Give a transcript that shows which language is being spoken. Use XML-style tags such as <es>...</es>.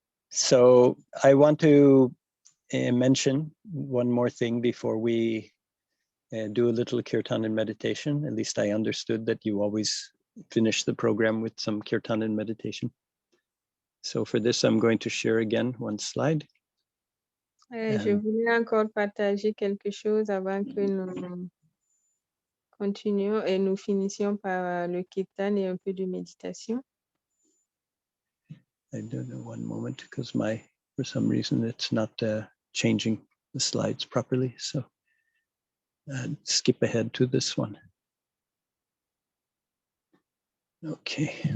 <en>So I want to mention one more thing before we do a little kirtan and meditation. At least I understood that you always finish the program with some kirtan and meditation. So for this, I'm going to share again one slide.</en> <fr>Je voulais encore partager quelque chose avant que nous continuons et nous finissions par le kirtan et un peu de méditation.</fr> <en>I don't know, one moment, because for some reason it's not changing the slides properly. So skip ahead to this one. Okay.</en>